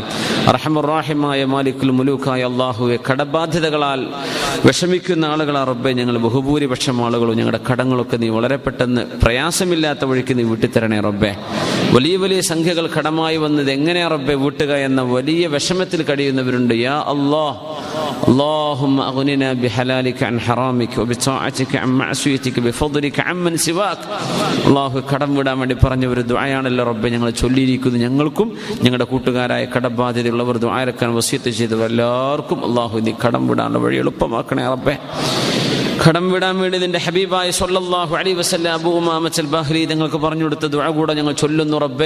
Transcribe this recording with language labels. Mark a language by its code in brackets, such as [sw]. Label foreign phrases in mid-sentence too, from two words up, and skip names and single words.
[ar] أرحم الرحيم مالك الملوك [ml] അല്ലാഹുവേ, കടബാധ്യതകളാൽ വിഷമിക്കുന്ന ആളുകളാ റബ്ബേ ഞങ്ങൾ ബഹുഭൂരിപക്ഷം ആളുകളും. ഞങ്ങളുടെ കടങ്ങളൊക്കെ നീ വളരെ പെട്ടെന്ന് പ്രയാസമില്ലാത്ത വഴിക്ക് നീ വീട്ടിത്തരണേ റബ്ബേ. വലിയ വലിയ സംഖ്യകൾ കടമായി വന്നത് എങ്ങനെയാ റബ്ബേ വീട്ടുക എന്ന വലിയ വിഷമത്തിൽ കഴിയുന്നവരുണ്ട്. [ar] يا الله, اللهم أغننا بحلالك عن حرامك وبطاعتك عن معصيتك بفضلك عمن سواك. [ml] അല്ലാഹു കടം വിടാൻ വേണ്ടി പറഞ്ഞ ഒരു ദുആയാണല്ലോ റബ്ബേ ഞങ്ങൾ ചൊല്ലിയിരിക്കുന്നത്. ഞങ്ങൾക്കും ഞങ്ങളുടെ കൂട്ടുകാരായ കടബാധ്യതയുള്ളവർ ദുആരക്കാൻ വസിയത്ത് ചെയ്തവർ എല്ലാവർക്കും അല്ലാഹു നീ കടം വിടാനുള്ള വഴി എളുപ്പമാക്കണേ റബ്ബേ. കടം വിടാൻ വേണ്ടി നിന്റെ ഹബീബായ [ar] صلى الله عليه وسلم [ml] അബൂ ഉമാമത്തുൽ ബഹ്രി നിങ്ങൾക്ക് പറഞ്ഞു കൊടുത്ത ദുആ കൂടെ ഞങ്ങൾ ചൊല്ലുന്നു റബ്ബേ.